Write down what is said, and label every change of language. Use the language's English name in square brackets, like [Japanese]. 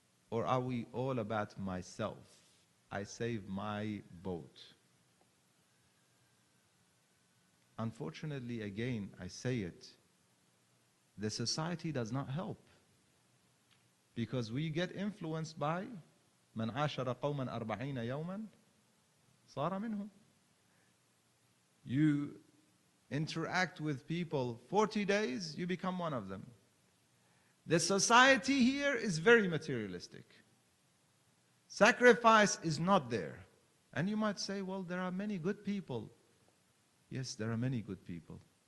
[English] Or are we all about myself? I save my boat. unfortunately, again, I say it, the society does not help. Because we get influenced by [Arabic] من عاشر قوما 40 يوما صار منهم. [English] You interact with people 40 days, you become one of them. The society here is very materialistic. Sacrifice is not there. And you might say, well, there are many good people. Yes, there are many good people.